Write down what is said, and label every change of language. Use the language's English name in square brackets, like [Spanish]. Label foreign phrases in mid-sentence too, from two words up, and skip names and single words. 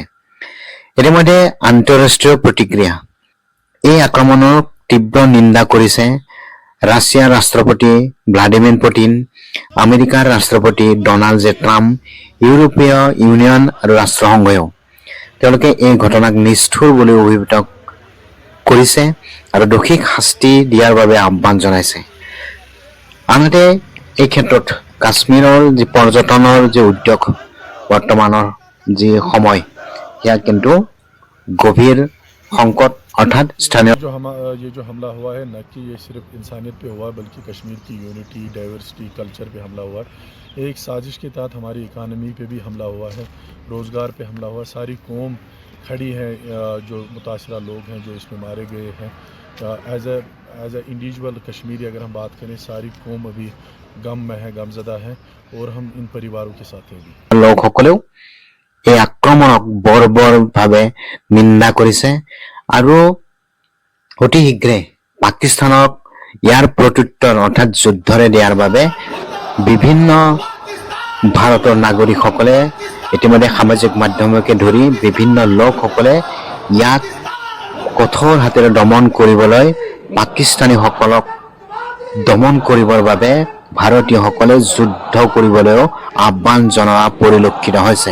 [Assamese] ইতিমধ্যে আন্তঃৰাষ্ট্ৰীয় প্ৰতিক্ৰিয়া, এই আক্ৰমণৰ তীব্ৰ নিন্দা কৰিছে ৰাছিয়াৰ ৰাষ্ট্ৰপতি ভ্লাদিমিৰ পুটিন, আমেৰিকাৰ ৰাষ্ট্ৰপতি ডনাল্ড জে ট্ৰাম্প, ইউৰোপীয় ইউনিয়ন আৰু ৰাষ্ট্ৰসংঘয়েও তেওঁলোকে এই ঘটনাক নিষ্ঠুৰ বুলি অভিহিত কৰিছে আৰু দোষীক শাস্তি দিয়াৰ বাবে আহ্বান জনাইছে। আনহাতে এই ক্ষেত্ৰত কাশ্মীৰৰ যি পৰ্যটনৰ যি উদ্যোগ বৰ্তমানৰ যি সময় সেয়া কিন্তু গভীৰ সংকট অৰ্থাৎ স্থানীয় [Hindi] ये जो हमला हुआ है न कि ये सिर्फ इंसानियत पे हुआ बल्कि कश्मीर की [English] unity diversity culture [Hindi] पे हमला हुआ है। एक साजिश के तहत हमारी इकानमी पे भी हमला हुआ है, रोज़गार पे हमला हुआ। सारी कौम खड़ी है, जो मुतासरा लोग हैं जो इसमें मारे गए हैं। [English] as a individual [Hindi] कश्मीरी अगर हम बात करें, सारी कौम अभी गम में है, गमज़दा है और हम इन परिवारों के साथ हैं भी। [Assamese] লোকসকলেও এই আক্ৰমণক বৰ্বৰভাৱে নিন্দা কৰিছে আৰু অতি শীঘ্ৰে পাকিস্তানক ইয়াৰ প্ৰত্যুত্তৰ অৰ্থাৎ যুদ্ধৰে দিয়াৰ বাবে বিভিন্ন ভাৰতৰ নাগৰিকসকলে ইতিমধ্যে সামাজিক মাধ্যমকে ধৰি বিভিন্ন লোকসকলে ইয়াক কঠোৰ হাতেৰে দমন কৰিবলৈ পাকিস্তানীসকলক দমন কৰিবৰ বাবে ভাৰতীয়সকলে যুদ্ধ কৰিবলৈও আহ্বান জনোৱা পৰিলক্ষিত হৈছে।